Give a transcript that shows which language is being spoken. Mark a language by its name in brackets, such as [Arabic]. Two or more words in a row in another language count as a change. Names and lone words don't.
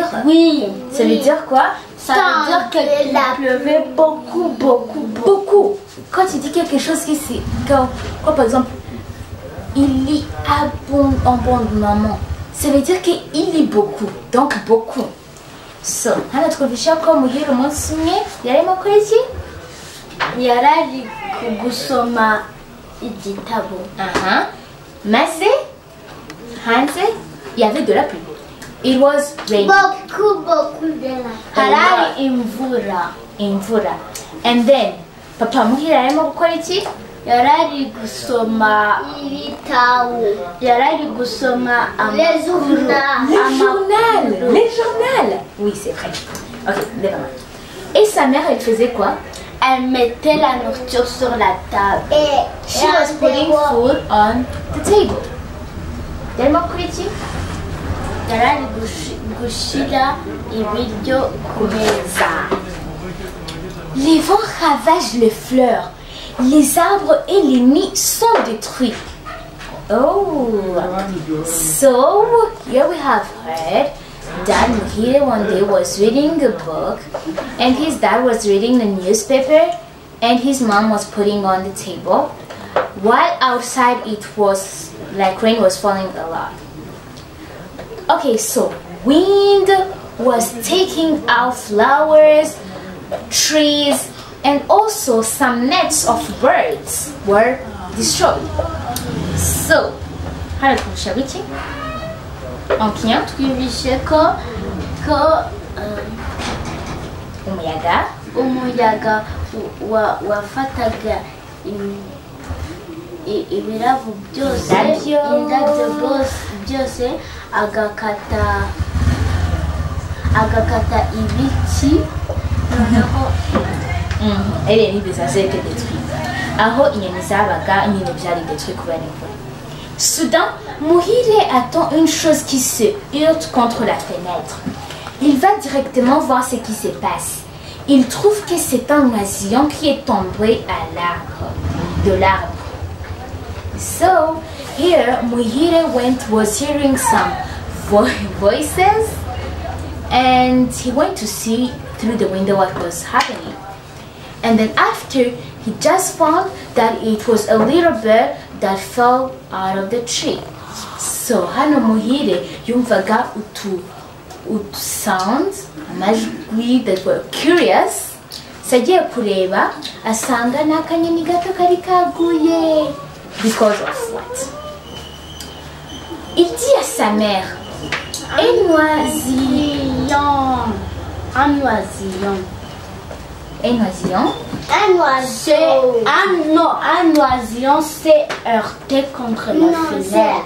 [French] Oui. Ça veut dire quoi? Ça veut dire qu'il pleuvait beaucoup, beaucoup, beaucoup. Beaucoup. Quand tu dis quelque chose qui c'est comme par exemple, il lit abondamment. Ça veut dire qu'il lit beaucoup. Donc beaucoup. [Kinyarwanda] So, hano twumvisha ko Muhire umunsi umwe yarimo gukora iki? Yarari gusoma igitabo. Maze hanze [French] il y avait de la pluie. [English] It was raining. [French] Beaucoup, beaucoup de la pluie. [Kinyarwanda] Harari imvura. Imvura. [English] And then [Kinyarwanda] Papa Muhire arimo gukora iki? Yarari gusoma ibitabo. Yarari gusoma [French] Les journaux. Oui, c'est vrai. [English] Ok, never mind. [French] Et sa mère, elle faisait quoi? Elle mettait la nourriture sur la table. [English] She was putting food on the table. [Kinyarwanda] Yarimo gukora iki? Yarari gushira ibiryo ku meza. [French] Les vents ravagent les fleurs. Les arbres et les nids sont détruits. [English] Oh, so here we have heard that Muhire one day was reading a book and his dad was reading the newspaper and his mom was putting on the table while outside it was like rain was falling a lot. Okay, so wind was taking out flowers, trees, and also some nets of birds were destroyed. So, [Kinyarwanda] hano twumvisha biki? Ankien? Twumvishe ko umuyaga wafataga ibirabo byose, indabyo byose agakata ibiti noneho [French] elle est des insectes détruits. [Kinyarwanda] Aho inyoni zabaga nyine byari détruit kubera imvura. [French] Soudain, Muhire attend une chose qui se heurte contre la fenêtre. Il va directement voir ce qui se passe. Il trouve que c'est un oisillon qui est tombé de l'arbre. [English] So, here Muhire was hearing some voices and he went to see through the window what was happening. And then after, he just found that it was a little bird that fell out of the tree. So [Kinyarwanda] hano muhire yumvaga [English] sounds amajwi that were curious. [Kinyarwanda] Sagiye kureba asanga n'akanyoni gato kari kaguye. [English] Because of what? [French] Il dit à sa mère, un oisillon. Un oisillon. Un oisillon. Un oiseau. Un oisillon s'est heurté contre la fenêtre.